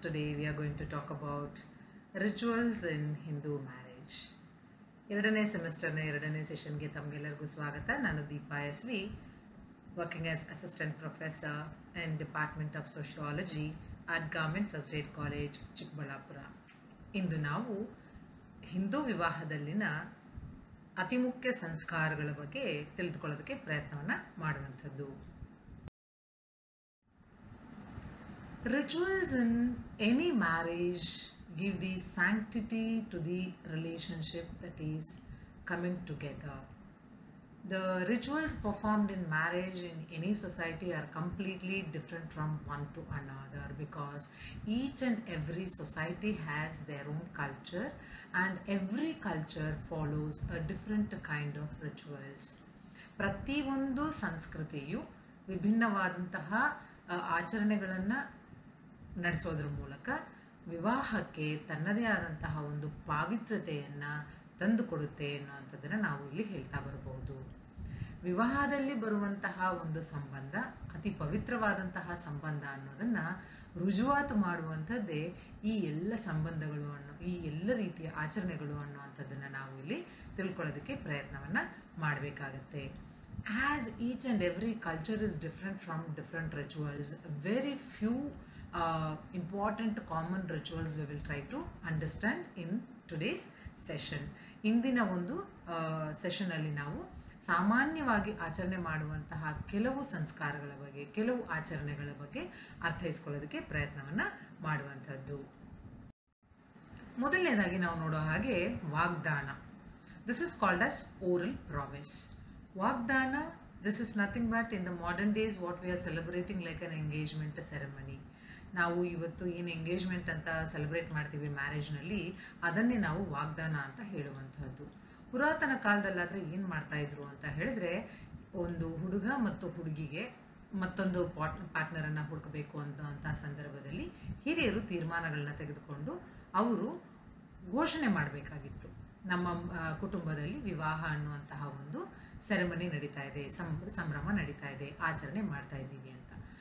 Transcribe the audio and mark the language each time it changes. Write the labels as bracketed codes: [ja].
[en] Today we are going to talk about rituals in Hindu marriage. [kn] ಎರಡನೇ ಸೆಮಿಸ್ಟರ್ನ ಎರಡನೇ ಸೆಷನ್ಗೆ ತಮಗೆಲ್ಲರಿಗೂ ಸ್ವಾಗತ. ನಾನು Deepa S V, [en] Working as assistant professor in department of sociology at government first aid college Chikkaballapur. [kn] ಇಂದು ನಾವು ಹಿಂದೂ ವಿವಾಹದಲ್ಲಿನ ಅತಿ ಮುಖ್ಯ ಸಂಸ್ಕಾರಗಳ ಬಗ್ಗೆ ತಿಳಿದುಕೊಳ್ಳೋದಕ್ಕೆ ಪ್ರಯತ್ನವನ್ನು ಮಾಡುವಂಥದ್ದು. [en] Rituals in any marriage give the sanctity to the relationship that is coming together. The rituals performed in marriage in any society are completely different from one to another because each and every society has their own culture and every culture follows a different kind of rituals. [kn] ಪ್ರತಿಯೊಂದು ಸಂಸ್ಕೃತಿಯು ವಿಭಿನ್ನವಾದಂತಹ ಆಚರಣೆಗಳನ್ನು ನಡೆಸೋದ್ರ ಮೂಲಕ ವಿವಾಹಕ್ಕೆ ತನ್ನದೇ ಆದಂತಹ ಒಂದು ಪಾವಿತ್ರ್ಯತೆಯನ್ನು ತಂದುಕೊಡುತ್ತೆ ಅನ್ನುವಂಥದ್ದನ್ನು ನಾವು ಇಲ್ಲಿ ಹೇಳ್ತಾ ಬರಬಹುದು. ವಿವಾಹದಲ್ಲಿ ಬರುವಂತಹ ಒಂದು ಸಂಬಂಧ ಅತಿ ಪವಿತ್ರವಾದಂತಹ ಸಂಬಂಧ ಅನ್ನೋದನ್ನು ರುಜುವಾತು ಮಾಡುವಂಥದ್ದೇ ಈ ಎಲ್ಲ ಸಂಬಂಧಗಳು ಈ ಎಲ್ಲ ರೀತಿಯ ಆಚರಣೆಗಳು ಅನ್ನುವಂಥದ್ದನ್ನು ನಾವು ಇಲ್ಲಿ ತಿಳ್ಕೊಳ್ಳೋದಕ್ಕೆ ಪ್ರಯತ್ನವನ್ನು ಮಾಡಬೇಕಾಗತ್ತೆ. [en] As each and every culture is different from different rituals, very few important common rituals we will try to understand in today's session. [kn] ಇಂದಿನ ಒಂದು ಸೆಷನಲ್ಲಿ ನಾವು ಸಾಮಾನ್ಯವಾಗಿ ಆಚರಣೆ ಮಾಡುವಂತಹ ಕೆಲವು ಸಂಸ್ಕಾರಗಳ ಬಗ್ಗೆ, ಕೆಲವು ಆಚರಣೆಗಳ ಬಗ್ಗೆ ಅರ್ಥೈಸ್ಕೊಳ್ಳೋದಕ್ಕೆ ಪ್ರಯತ್ನವನ್ನು ಮಾಡುವಂಥದ್ದು. ಮೊದಲನೇದಾಗಿ ನಾವು ನೋಡೋ ಹಾಗೆ [en] ವಾಗ್ದಾನ. This is called as oral promise. Vagdana, this is nothing but in the modern days what we are celebrating like an engagement ceremony. [kn] ನಾವು ಇವತ್ತು ಏನು ಎಂಗೇಜ್ಮೆಂಟ್ ಅಂತ ಸೆಲೆಬ್ರೇಟ್ ಮಾಡ್ತೀವಿ ಮ್ಯಾರೇಜ್ನಲ್ಲಿ, ಅದನ್ನೇ ನಾವು ವಾಗ್ದಾನ ಅಂತ ಹೇಳುವಂಥದ್ದು. ಪುರಾತನ ಕಾಲದಲ್ಲಾದರೆ ಏನು ಮಾಡ್ತಾಯಿದ್ರು ಅಂತ ಹೇಳಿದ್ರೆ, ಒಂದು ಹುಡುಗ ಮತ್ತು ಹುಡುಗಿಗೆ ಮತ್ತೊಂದು ಪಾರ್ಟ್ನರನ್ನು ಹುಡುಕಬೇಕು ಅಂತ ಸಂದರ್ಭದಲ್ಲಿ ಹಿರಿಯರು ತೀರ್ಮಾನಗಳನ್ನ ತೆಗೆದುಕೊಂಡು ಅವರು ಘೋಷಣೆ ಮಾಡಬೇಕಾಗಿತ್ತು, ನಮ್ಮ ಕುಟುಂಬದಲ್ಲಿ ವಿವಾಹ ಅನ್ನುವಂತಹ ಒಂದು ಸೆರೆಮನಿ ನಡೀತಾ ಇದೆ, ಸಂಭ್ರಮ ನಡೀತಾ ಇದೆ, ಆಚರಣೆ ಮಾಡ್ತಾ ಇದ್ದೀವಿ ಅಂತ.